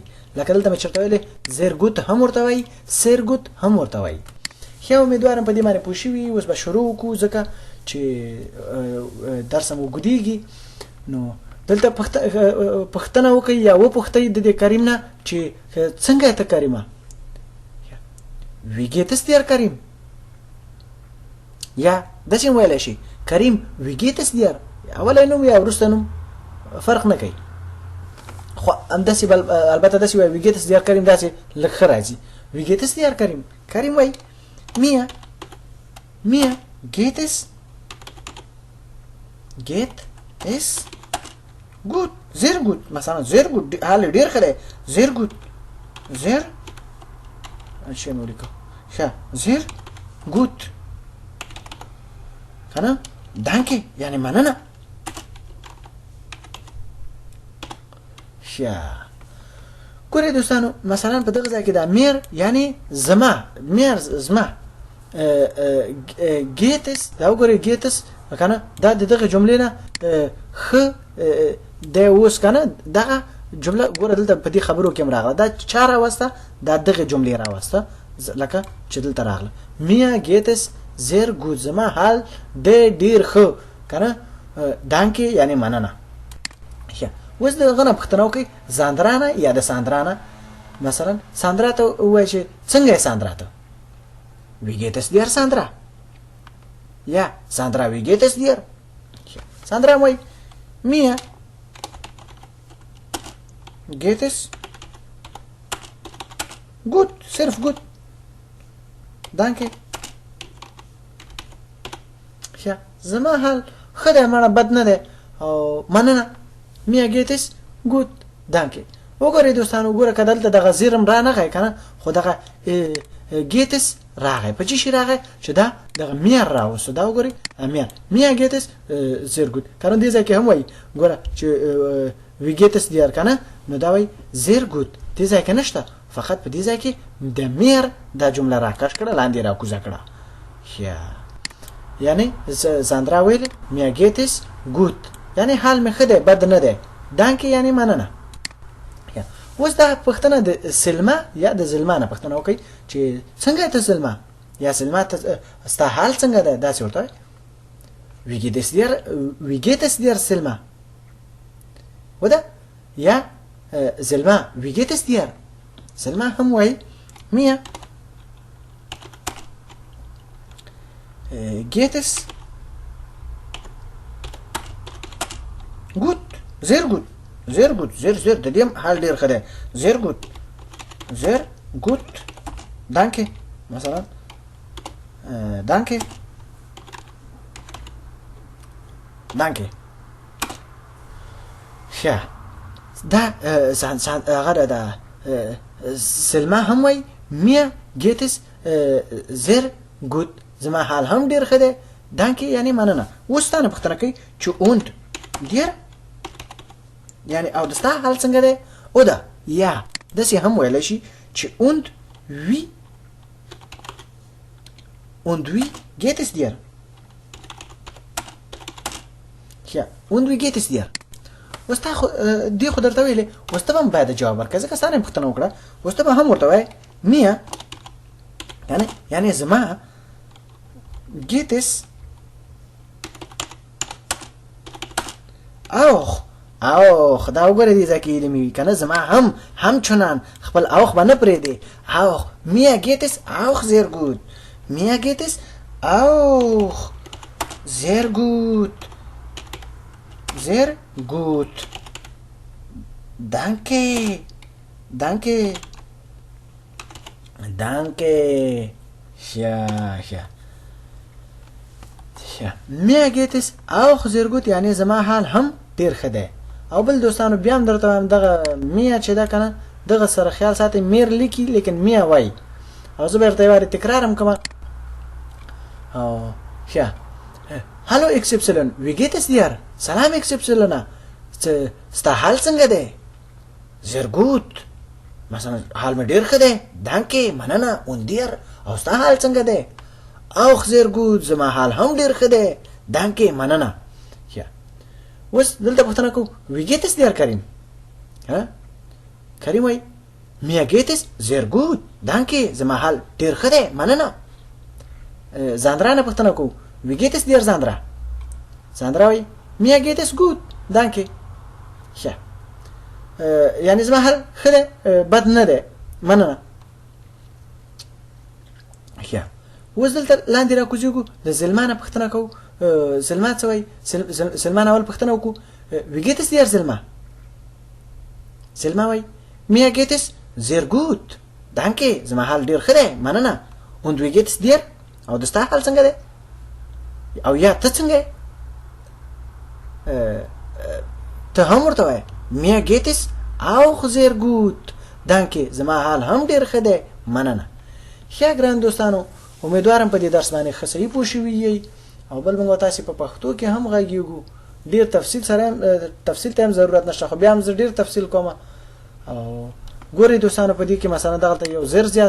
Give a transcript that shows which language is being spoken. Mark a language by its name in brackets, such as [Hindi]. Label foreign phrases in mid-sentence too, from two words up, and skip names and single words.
[Pashto] لکه دلته مې چېرته ویلې زیرګوت هم ورته وایي، سیرګوت هم ورته وایي. ښه امیدوارم په دې باندې پوه شوي. اوس به شروع وکړو ځکه چې درس مو اوږدېږي. نو دلته پښتنه وکي یا و پښتې د دې کریم نه چې څنګه ته کریمه [German] wie geht es dir [Pashto] کریم یا داسې ویلی شي کریم [German] wie geht es dir [Pashto] اولی نوم یا وروسته نوم فرق نه کوي خو همداسې البته داسې وایي [German] wie geht es dir [Pashto] کریم داسې لږ ښه راځي [German] wie geht es dir [Pashto] کریم کریم وایي [German] mir geht es gut sehr gut [Pashto] مثلا [German] sehr gut [Pashto] حال ډېر ښه دی [German] sehr gut sehr [Pashto] شي نو لیکو ښه [German] sehr gut [Pashto] کنه danke یعنی مننه ښه ګورئ دوستانو مثلا په دغه ځای کې دا میر یعنی زما گیتس دا وګورئ گیتس کنه دا دغه جملې نه خ د اوس کنه دغه جمله ګوره دلته په دې خبرو کې راغله دا چا راوسته دا دغه جملې راوسته لکه چې دلته راغله [German] mir geht's sehr gut [Pashto] زما حال د ډیر خو کنه دانکي یعنی مننه اوس دغه نه پښتنه وکړئ زاندرانه یا د ساندرانه مثلا ساندرا ته ووایي چې څنګه یې ساندرا ته [German] wie geht es dir Sandra ja Sandra wie geht es dir Sandra [Pashto] وایي mir [German] geht es gut [Pashto] صرف [German] gut danke ja [Pashto] زما حال ښه دی مړه بد نه دی او مننه [German] mir geht es gut danke [Pashto] وګورئ دوستانو ګوره که دلته دغه زیرم رانغی که نه خو دغه ګیتس راغی په چی شي راغی چې دا دغه میر راوستو دا وګورئ [German] mir geht's sehr gut [Pashto] که نه دې ځای کې هم وایي ګوره چې [German] wie geht's dir [Pashto] که نه نو دا وایي [German] sehr gut [Pashto] دې ځای کې نشته فقط په دې ځای کې د میر دا جمله راکش کړه لاندې راکوزه کړه یعنی ساندرا ویل [German] mir geht's gut [Pashto] یعنی حال مې ښه دی بد نه دی دانکې یعنی مننه اوس دا پښتنه د سلمه یا د زلمه نه پښتنه وکړئ چې څنګه ته زلمه یا سلمه ته ستا حال څنګه دی داسې ورته وایي [German] wie geht es dir سلمه [Pashto] وده یا [German] زلمه wie geht es dir سلمه [Pashto] هم وایي [German] mir geht es gut sehr gut sehr gut sehr [Pashto] د دې حال ډیر ښه دی [German] sehr gut danke [Pashto] مثلا danke ښه دا هغه دا سلمه هم وایي mir [German] geht es sehr gut [Pashto] زما حال هم ډیر ښه دی danke یعنی مننه اوس تا نه پوښتنه کوي چې [German] und dir [Pashto] یعنی او دستا حال څنګه دی او دا یا داسې هم ویلی شي چې und [German] wie geht es dir ja und wie geht es dir [Pashto] اوس تا دې خو درته ویلې اوس ته به هم باید جواب ورکړې ځکه ستا نه یې پوښتنه وکړه اوس ته به هم ورته وایې mir یعنی زما [German] geht es [Pashto] auch دا وګوره دې ځکه علمي وي که نه زما هم چنان خپل اوخ به نه پرېږدې [German] auch mir geht es auch sehr gut mir geht es auch sehr gut danke ja mir geht es auch sehr gut [Pashto] یعنی زما حال هم ډیر ښه دی او بل دوستانو بیا هم درته وایم دغه میا چې ده که نه دغه سره خیال ساتئ میر لیکي لیکن میا وایي او زه به درته یو وارې تکرار هم کومه او ښه [German] hallo XY wie geht es dir [Pashto] سلام XY ستا حال څنګه دی [German] sehr gut [Pashto] مثلا حال مې ډیر ښه دی danke مننه [German] und dir [Pashto] او ستا حال څنګه دی [German] auch sehr gut [Pashto] زما حال هم ډیر ښه دی danke مننه اوس دلته پوښتنه کوو [German] wie geht es dir [Pashto] کریم کریم وایي [German] mir geht es sehr gut danke [Pashto] زما حال ډیر ښه دی مننه زاندرا نه پوښتنه کوو [German] wie geht es dir [Pashto] زاندرا وایي [German] mir geht es gut danke [Pashto] ښه یعنی زما حال ښه دی بد نه دی مننه ښه اوس دلته لاندې راکوزیږو د زلما نه پوښتنه کوو زلما څه وایي زلما نه اول پوښتنه وکړو [German] wie geht es dir [Pashto] زلما زلما وایي [German] mir geht es sehr gut danke [Pashto] زما حال ډېر ښه دی مننه [German] und wie geht es dir [Pashto] او د ستا حال څنګه دی او یا ته څنګه یې ته هم ورته وایه [German] mir geht es auch sehr gut danke [Pashto] زما حال هم ډېر ښه دی مننه ښه ګران دوستانو امیدوارم په دې درس باندې ښه صحیح پوه شوي یئ او بل موږ تاسې په پښتو کې هم غږیږو ډېر تفصیل ته هم ضرورت نشته خو بیا هم زه ډېر تفصیل کوم او ګورئ دوستانو په دې کې مثلا دغلته یو زر زیات